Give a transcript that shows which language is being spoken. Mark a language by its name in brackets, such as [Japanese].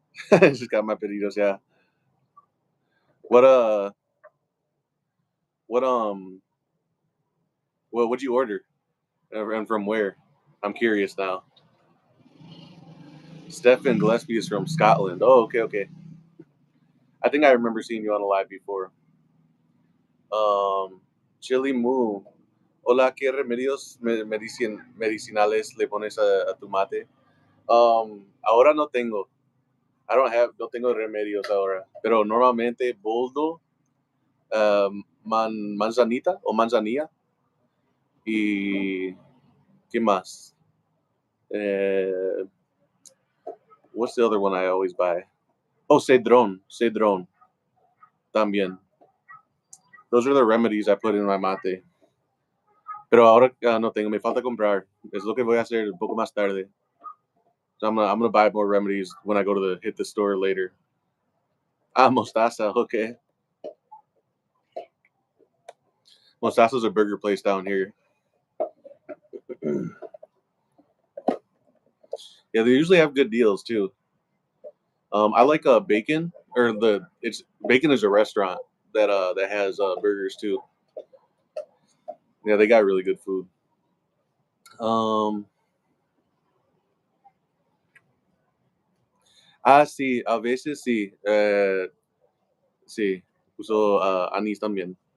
[English] Just got my pedidos, yeah. What what what'd you order? And from where? I'm curious now. Stefan Gillespie is from Scotland. Oh, okay, okay. I think I remember seeing you on a live before. Chili Moo. [Spanish] Hola, ¿qué remedios medicinales le pones a tu mate? Ahora no tengo. No tengo remedios ahora. Pero normalmente boldo, manzanita o manzanilla y ¿qué más? [English] Uh, what's the other one I always buy? [Spanish] Oh, cedrón también. [English] Those are the remedies I put in my mate. [Spanish] Pero ahora no tengo, me falta comprar. Es lo que voy a hacer un poco más tarde. [English] So I'm gonna buy more remedies when I go to hit the store later. Ah, Mostaza, okay. Mostaza's a burger place down here. Yeah, they usually have good deals too. I like bacon or it's bacon is a restaurant that has burgers too. Yeah, they got really good food. [Spanish] Um, sí, a veces sí, sí, uso anís también.